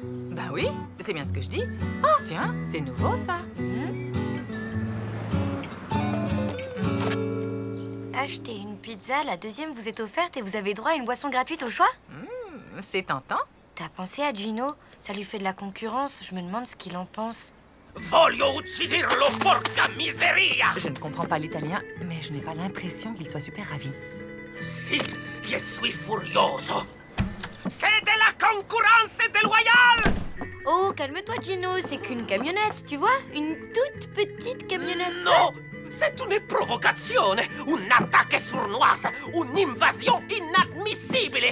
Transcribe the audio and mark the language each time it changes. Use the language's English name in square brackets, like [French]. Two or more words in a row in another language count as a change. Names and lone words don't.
[French] Bah oui, c'est bien ce que je dis. Oh, tiens, c'est nouveau ça. Achetez une pizza, la deuxième vous est offerte et vous avez droit à une boisson gratuite au choix? C'est tentant. T'as pensé à Gino? Ça lui fait de la concurrence, je me demande ce qu'il en pense. [Italian] Voglio ucciderlo, porca miseria! [French] Je ne comprends pas l'italien, mais je n'ai pas l'impression qu'il soit super ravi. Si, je suis furioso. C'est de la concurrence déloyale! Oh, calme-toi Gino, c'est qu'une camionnette, tu vois? Une toute petite camionnette. Non! C'est une [Italian] provocazione, un'attacco sournoise, un'invasion inadmissibile.